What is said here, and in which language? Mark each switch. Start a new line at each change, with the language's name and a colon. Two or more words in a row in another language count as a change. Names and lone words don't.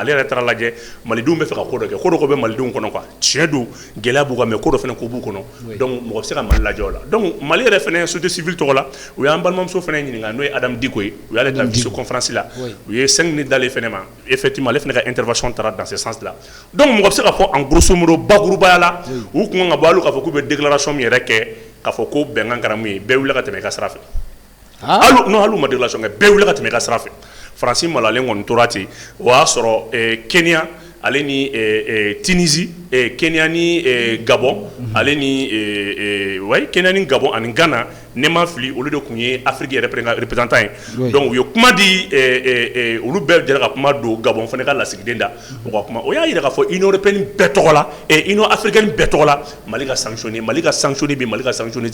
Bambara: ale yɛrɛ taara lajɛ malidenw bɛ fɛ ka ko dɔ kɛ ko dɔ ko bɛ malidenw kɔnɔ quoi tiɲɛ don gɛlɛya b'u kan mais ko dɔ fɛnɛ ko b'u kɔnɔ donc mɔgɔ bɛ se ka Mali lajɛ o la donc Mali yɛrɛ fɛnɛ
French: société civile
Bambara: tɔgɔ la u y'an balimamuso fɛnɛ ɲininka n'o ye Adam Diko ye u y'ale ta
French: vice conférence
Bambara: la u ye 5 minutes d'ale fɛnɛ ma effectivement ale fɛnɛ ka intervention taara
French: dans ce sens là
Bambara: donc mɔgɔ bɛ se ka fɔ
French: en grosso modo
Bambara: bakurubaya la u kun kan ka bɔ hali k'a fɔ k'u bɛ déclaration min yɛrɛ kɛ k'a fɔ ko bɛnkan kɛra mun ye bɛɛ wuli ka tɛmɛ i ka sira fɛ hali ma déclaration kɛ bɛɛ wuli ka tɛmɛ i ka sira fɛ Faransi malalen kɔni tora ten o y'a sɔrɔ Kenya ale ni Tunisie Kenya ni Gabon ale ni Kenya ni Gabon ani Ghana ne ma fili olu de kun ye Afrique yɛrɛ représentant ye donc u ye kuma di olu bɛɛ jɛra ka kuma don Gabon fana ka lasigiden da o ka kuma o y'a yira k'a fɔ Union européenne bɛɛ tɔgɔ la Union africaine bɛɛ tɔgɔ la Mali ka sanctionner bi Mali ka sanctionner